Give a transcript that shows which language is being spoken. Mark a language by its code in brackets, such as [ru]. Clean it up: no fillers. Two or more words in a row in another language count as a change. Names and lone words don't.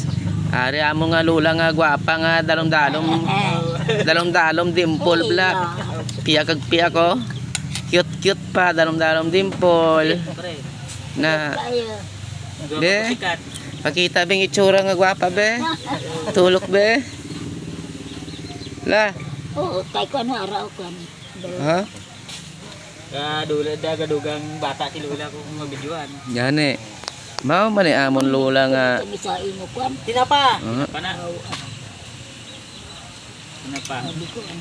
[hil] Ari amo nga lula nga gwapa nga dalom-dalom dimple bla. Piya kag piya ko. Cute pa dalom-dalom dimple. Na be. Pakita bing itsura nga gwapa be. Tulok be. La. Oo, tay ko ano araw ko. Ha? Gadugang bata si Lula kung mabidyoan. Yan eh. Mao man amon lula nga. Misain mo kwan. Tinapa. Uh, Pana. Tinapa. [tl] Sabi ko ano.